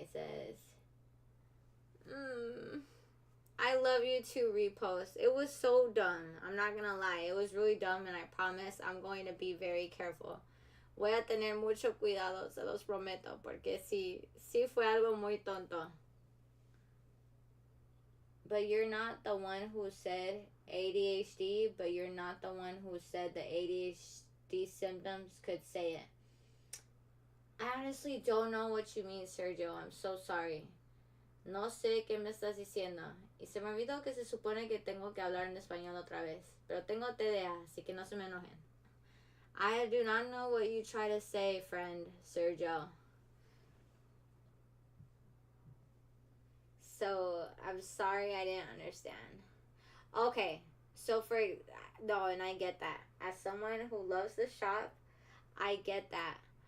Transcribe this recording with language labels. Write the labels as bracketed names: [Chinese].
[English] It says, I love you too, repost. It was so dumb. I'm not gonna lie. It was really dumb, and I promise I'm going to be very careful. [Spanish] Voy a tener mucho cuidado, se los prometo, porque sí fue algo muy tonto. [English] But you're not the one who said ADHD, but you're not the one who said the ADHD symptoms could say it. I honestly don't know what you mean, Sergio. I'm so sorry. [Spanish] No sé qué me estás diciendo. Y se me olvidó que se supone que tengo que hablar en español otra vez. Pero tengo TDA, así que no se me enojen. [English] I do not know what you try to say, friend Sergio. So, I'm sorry I didn't understand. Okay, so for. No, and I get that. As someone who loves the shop, I get that.